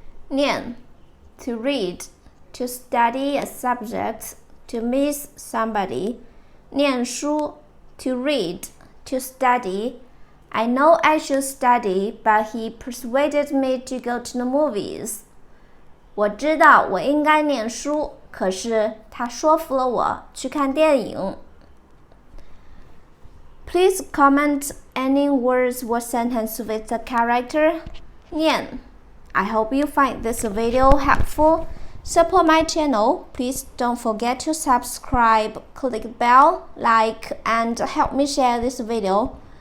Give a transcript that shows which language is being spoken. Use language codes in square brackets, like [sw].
[en] Niàn, to read, to study a subject, to miss somebody. 念书 to read, to study. I know I should study, but he persuaded me to go to the movies. [zh] 我知道我应该念书，可是他说服了我去看电影。 [en] Please comment any words or sentence with the character niàn. I hope you find this video helpful. Support my channel. Please don't forget to subscribe, click the bell, like, and help me share this video.